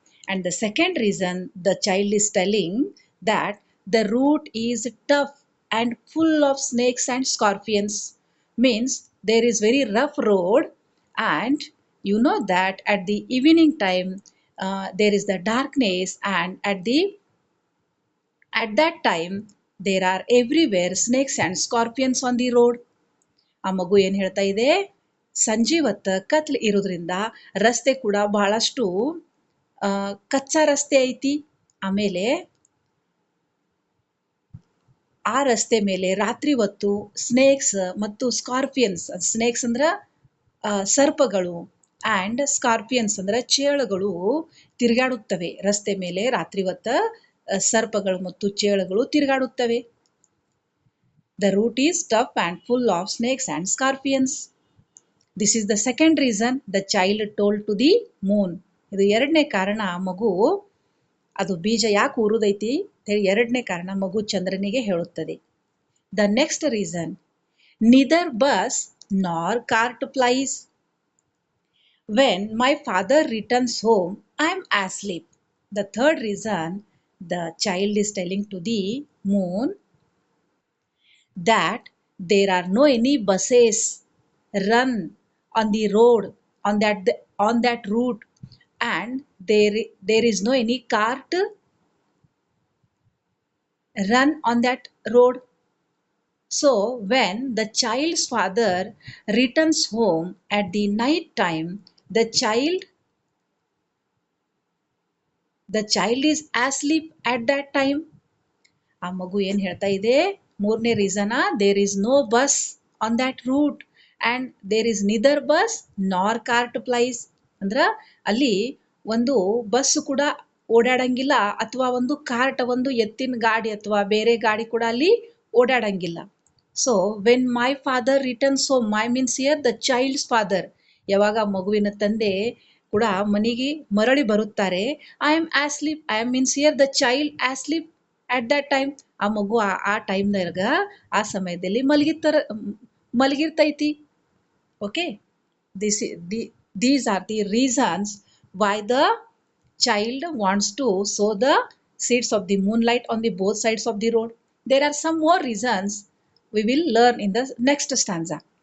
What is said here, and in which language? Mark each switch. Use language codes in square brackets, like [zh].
[en] And the second reason the child is telling that the route is tough and full of snakes and scorpions means there is very rough road, and you know that at the evening time there is the darkness, and at that time there are everywhere snakes and scorpions on the road. [kn] ಆ ಮಗು ಏನು ಹೇಳ್ತಾ ಇದೆ? ಸಂಜೆ ಹೊತ್ತು ಕತ್ಲೆ ಇರೋದ್ರಿಂದ ರಸ್ತೆ ಕೂಡ ಬಹಳಷ್ಟು ಕಚ್ಚಾ ರಸ್ತೆ ಐತಿ. ಆಮೇಲೆ ಆ ರಸ್ತೆ ಮೇಲೆ ರಾತ್ರಿ ಹೊತ್ತು ಸ್ನೇಕ್ಸ್ ಮತ್ತು ಸ್ನೇಕ್ಸ್ ಅಂದ್ರ ಸರ್ಪಗಳು ಆ್ಯಂಡ್ ಸ್ಕಾರ್ಪಿಯನ್ಸ್ ಅಂದ್ರ ಚೇಳುಗಳು ತಿರುಗಾಡುತ್ತವೆ ರಸ್ತೆ ಮೇಲೆ. ರಾತ್ರಿ ಹೊತ್ತ ಸರ್ಪಗಳು ಮತ್ತು ಚೇಳುಗಳು ತಿರುಗಾಡುತ್ತವೆ. [en] The route is tough and full of snakes and scorpions. This is the second reason the child told to the moon. [kn] ಇದು ಎರಡನೇ ಕಾರಣ ಮಗು ಅದು ಬೀಜ ಯಾಕೆ ಊರುದೈತಿ ಎರಡನೇ ಕಾರಣ ಮಗು ಚಂದ್ರನಿಗೆ ಹೇಳುತ್ತದೆ. [en] The next reason, neither bus nor cart plies. When my father returns home, I am asleep. The third reason the child is telling to the moon that there are no any buses run on the road on that route, and there is no any cart run on that road. So when the child's father returns home at the night time, the child is asleep at that time. [kn] ಆ ಮಗು ಏನು ಹೇಳ್ತಾ ಇದೆ? [en] ಮೂರನೇ reason, there is no bus on that route and there is neither bus nor cart plies. [kn] ಅಂದ್ರೆ ಅಲ್ಲಿ ಒಂದು ಬಸ್ ಕೂಡ ಓಡಾಡಂಗಿಲ್ಲ ಅಥವಾ ಒಂದು ಕಾರ್ಟ್ ಒಂದು ಎತ್ತಿನ ಗಾಡಿ ಅಥವಾ ಬೇರೆ ಗಾಡಿ ಕೂಡ ಅಲ್ಲಿ ಓಡಾಡಂಗಿಲ್ಲ. [en] so when my father returns home, my means here the child's father, [kn] ಯಾವಾಗ ಮಗುವಿನ ತಂದೆ ಕೂಡ ಮನೆಗೆ ಮರಳಿ ಬರುತ್ತಾರೆ. [en] I am means here the child asleep at that time. [kn] ಆ ಮಗು ಆ ಟೈಮ್ದಾಗ ಆ ಸಮಯದಲ್ಲಿ ಮಲಗಿರ್ತೈತಿ. [en] Okay, these are the reasons why the child wants to sow the seeds of the moonlight on the both sides of the road. There are some more reasons we will learn in the next stanza.